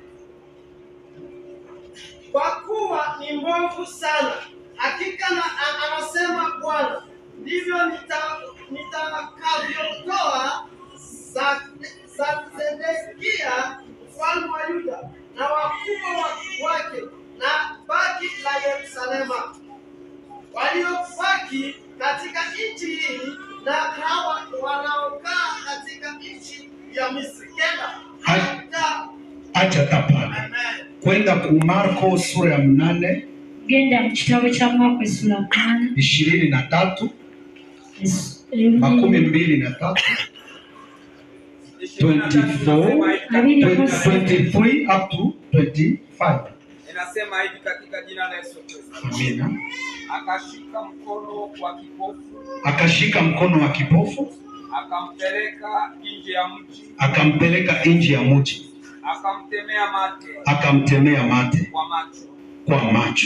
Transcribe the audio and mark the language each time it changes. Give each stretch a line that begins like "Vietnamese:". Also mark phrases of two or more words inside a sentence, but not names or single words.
Swahili: kwa kuwa ni mbovu sana, hakika anasema Bwana, ndivyo nitakavyotoa za Sedekia mfalme wa Yuda na wakubwa wake na baki la Yerusalema waliobaki katika nchi hii na hawa wanaokaa katika nchi ya Misri. Acha tapana. Kwenda ku Marko sura ya 8.
Ganda: Genda mu kitabo kya Marko sura 8
English: 23 23 23 up to 25.
Swahili: Inasema hivi katika jina la Yesu Kristo. Amina. Akashika mkono wa kipofu, akampeleka nje ya mji, akamtemea mate kwa macho.